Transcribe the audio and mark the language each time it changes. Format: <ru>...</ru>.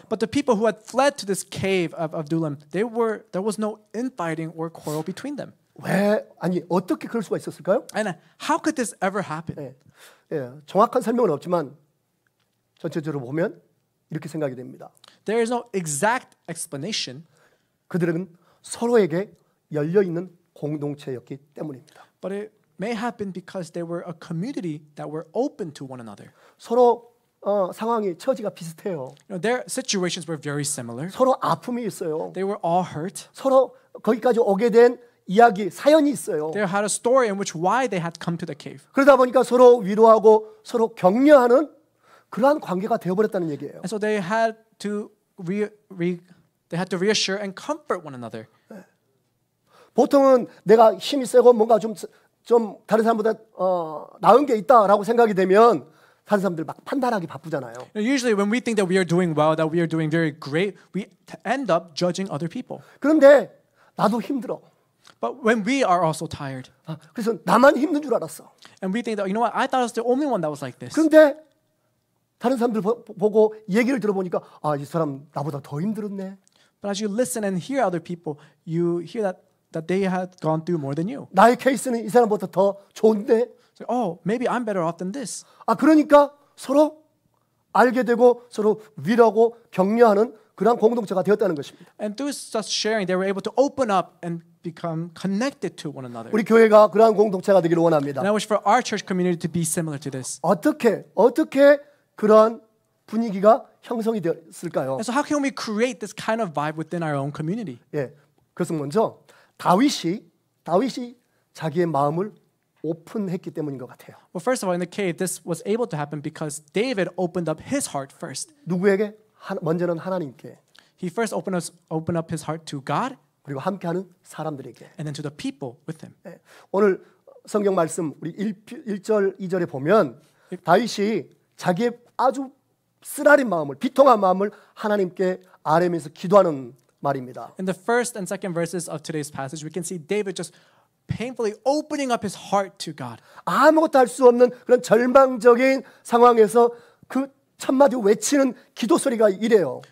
<en>But the people who had fled to this cave of Adullam, there was no infighting or quarrel between them.</en> <ko>왜 아니 어떻게 그럴 수가 있었을까요?</ko> <en>And how could this ever happen?</en> <ko>예, 예, 정확한 설명은 없지만 전체적으로 보면 이렇게 생각이 됩니다.</ko> <en>There is no exact explanation.</en> <ko>그들은 서로에게 열려 있는 공동체였기 때문입니다.</ko> <en>But it may have been because they were a community that were open to one another.</en> <ko>서로 상황이 처지가 비슷해요.</ko> <en>You know, their situations were very similar.</en> <ko>서로 아픔이 있어요.</ko> <en>They were all hurt.</en> <ko>서로 거기까지 오게 된 이야기, 사연이 있어요.</ko> <en>They had a story in which why they had come to the cave.</en> <ko>그러다 보니까 서로 위로하고 서로 격려하는 그러한 관계가 되어버렸다는 얘기예요.</ko> <en>And so they had to reassure and comfort one another.</en> <ko>보통은 내가 힘이 세고 뭔가 좀 다른 사람보다 나은 게 있다라고 생각이 되면 다른 사람들 막 판단하기 바쁘잖아요.</ko> <en>Usually when we think that we are doing well, that we are doing very great, we end up judging other people.</en> <ko>그런데 나도 힘들어.</ko> <en>But when we are also tired,</en> <ko>그래서 나만 힘든 줄 알았어.</ko> <en>and we think that, you know what, I thought I was the only one that was like this.</en> <ko>그런데 다른 사람들 보고 얘기를 들어보니까 이 사람 나보다 더 힘들었네.</ko> <en>But as you listen and hear other people, you hear that they had gone through more than you.</en> <ko>나의 케이스는 이 사람보다 더 좋은데.</ko> <en>So, oh, maybe I'm better off than this.</en> <ko>그러니까 서로 알게 되고 서로 위로하고 격려하는 그런 공동체가 되었다는 것입니다.</ko> <en>And through such sharing, they were able to open up and become connected to one another.</en> <ko>우리 교회가 그러한 공동체가 되기를 원합니다.</ko> <en>And I wish for our church community to be similar to this.</en> <ko>어떻게 그러한 분위기가 형성이 되었을까요?</ko> <en>And so how can we create this kind of vibe within our own community?</en> <ko>예, 그것은 먼저 다윗이 자기의 마음을 오픈했기 때문인 것 같아요.</ko> <en>Well, first of all, in the cave, this was able to happen because David opened up his heart first.</en> <ko>누구에게? 먼저는 하나님께.</ko> <en>He first opened up his heart to God,</en> <ko>그리고 함께하는 사람들에게.</ko> <en>and then to the people with him.</en> <ko>예, 오늘 성경 말씀 우리 1절 2절에 보면 다윗이 자기의 아주 쓰라린 마음을 비통한 마음을 하나님께 아뢰면서 기도하는 말입니다.</ko> <en>In the first and second verses of today's passage, we can see David just painfully opening up his heart to God.</en> <ko>아무것도 할 수 없는 그런 절망적인 상황에서 그 첫마디 외치는 기도 소리가 이래요.</ko>